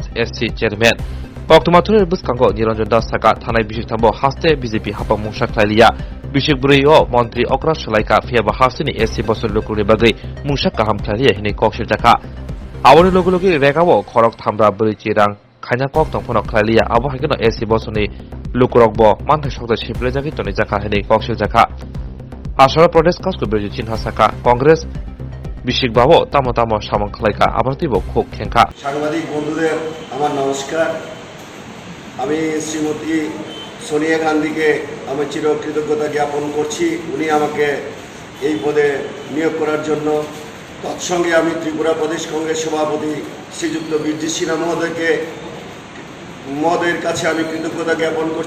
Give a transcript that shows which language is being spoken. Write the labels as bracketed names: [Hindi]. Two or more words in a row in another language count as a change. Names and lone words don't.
[Kok Borok] SC Chairman Koktomatuni Buskango Niranjan Das Saka Thanai Bishik Tambo Haste BJP Hapang Mungshak Lailia Bishik Burio Montri Okra Shalaika Fiaba Hasini SC Bosol Lokuri Bagri Mungshak Kaham Klaria Hini Kokshir Jaka Awani Logulogi Regawo Korok Thambra Buri Chirang Khanya Kok Tongphonok Klalia Abo Hagino SC Bosoni Lukurokbo Mantha Shokta Shiple Jaki Toni Jaka Hini Kokshir Jaka Ashara Pradesh Kasko Birji Chinha Saka Congress Bishik Babo Tamo Tamo Shamang Khlaika Abartibo Khok Khenka [Bangla] সাংবাদিক বন্ধুদের আমার নমস্কার। আমি শ্রীমতী সোনিয়া গান্ধীকে আমি চিরকৃতজ্ঞতা জ্ঞাপন করছি উনি আমাকে এই পদে নিয়োগ করার জন্য। তৎসঙ্গে আমি ত্রিপুরা প্রদেশ কংগ্রেস সভাপতি শ্রীযুক্ত বীরজি সিনহা মহোদয়ের কাছে আমি কৃতজ্ঞতা জ্ঞাপন করছি।